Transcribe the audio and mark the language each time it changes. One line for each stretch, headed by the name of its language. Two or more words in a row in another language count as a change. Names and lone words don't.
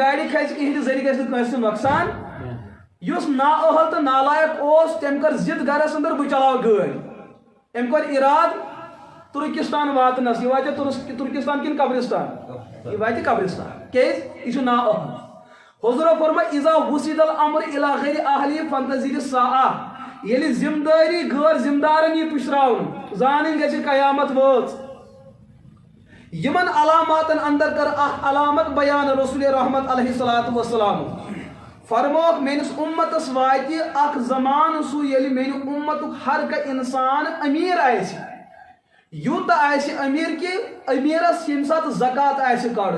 Kashmiri: گاڑِ کھسہِ کِہیٖنۍ ذٔریعہٕ گژھِ نہٕ کٲنٛسہِ نۄقصان یُس نااہل تہٕ نالایق اوس تٔمۍ کٔر ضد گرس اندر بہٕ چلاو گٲڑۍ أمۍ کوٚر ارادٕ ترکستان واتنس یہ واتہِ ترکستان کِنہٕ قبرستان یہ واتہِ قبرستان کیٛازِ یہِ چھُ نااہل حضورو فرمٲے
Arabic: اذا وسید الامر الى غیر اہلہ فانتظر الساعہ
Kashmiri: ییٚلہِ ذمہ دٲری غٲر ذمہ دارن یی پُشراونہٕ زانٕنۍ گژھِ قیامت وٲژ یمن علاماتن اندر کر اکھ علامت بیان رسول رحمت
Arabic: علیہ الصلوۃ والسلام
Kashmiri: فرموک میٲنِس اُمتس واتہِ اکھ زمانہٕ سُہ ییٚلہِ میانہِ اُمتُک ہر کانٛہہ انسان امیر آسہِ یوٗتاہ آسہِ امیر کہ امیرس ییٚمہِ ساتہٕ زکات آسہِ کڑُن